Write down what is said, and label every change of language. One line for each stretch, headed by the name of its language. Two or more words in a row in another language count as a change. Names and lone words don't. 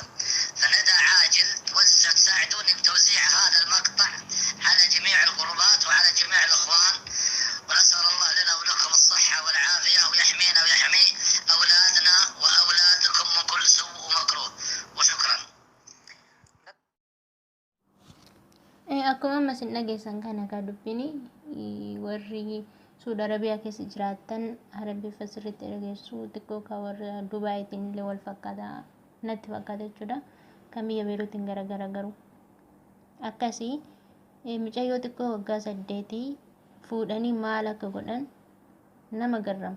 Arabic: فندى عاجل تساعدوني بتوزيع هذا المقطع على جميع الجروبات وعلى جميع الإخوان، ونسأل الله لنا ولكم الصحة والعافية ويحمينا ويحمي أولادنا وأولادكم من كل سوء ومكروه، وشكرا.
Oromo: Akkuma ammas hin dhageessan kana kan dubbini warri Suudi Arabiyaa keessa jiraatan Arabiiffa sirriitti dhageessu xiqqoo kan warra Dubaayitiin illee wal fakkaata natti fakkaata jechuudha. Kan biyya Beeruutiin garagara garuu akkasii mucayyoo xiqqoo waggaa 8 fuudhanii maal akka godhan nama garrama.